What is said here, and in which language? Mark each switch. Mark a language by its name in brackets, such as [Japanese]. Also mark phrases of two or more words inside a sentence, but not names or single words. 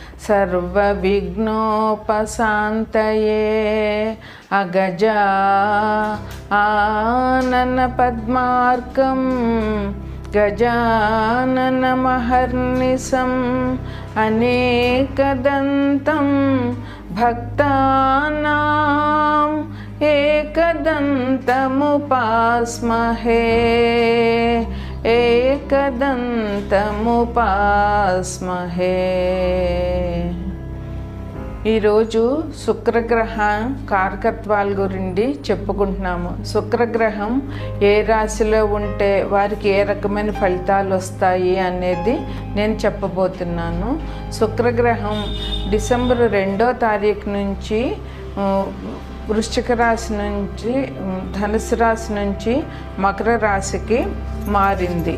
[Sanskrit] सर्वविघ्नोपशान्तये अगजा आननपद्मार्कं गजाननमहर्निशम् अनेकदन्तं भक्तानां एकदन्तमुपास्महे एकदन्तमुपास्महे। [Telugu] ఈరోజు శుక్రగ్రహం కారకత్వాల గురించి చెప్పుకుంటున్నాము. శుక్రగ్రహం ఏ రాశిలో ఉంటే వారికి ఏ రకమైన ఫలితాలు వస్తాయి అనేది నేను చెప్పబోతున్నాను. శుక్రగ్రహం డిసెంబర్ 2వ తారీఖు నుంచి వృశ్చిక రాశి నుంచి ధనుసు రాశి నుంచి మకర రాశికి మారింది.